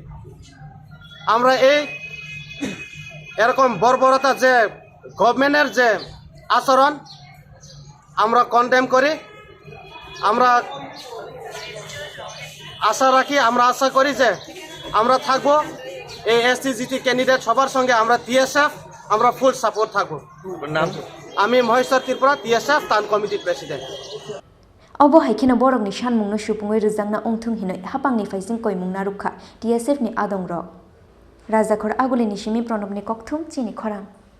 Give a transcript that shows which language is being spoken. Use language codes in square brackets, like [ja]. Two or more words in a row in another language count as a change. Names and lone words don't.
[bn] আমরা এরকম বর্বরতা যে গভর্নমেন্টের যে আচরণ আমরা কন্ডেম করি। আমরা আশা করি যে আমরা থাকবো এই এসটিজিটি [en] candidate [bn] সঙ্গে আমরা টিএসএফ আমরা [en] full support [bn] থাকবো। আমি মহেশ্বর ত্রিপুরা টিএসএফ [en] town committee president. [trp] Obo haikena borok ni shanmung no shupungoi rizangna ongthung hinoi hapang ni faising koimung na rukha TSF ni adong rok Raja Khor aguli ni shimi pranab ni kokthum Chini Khorang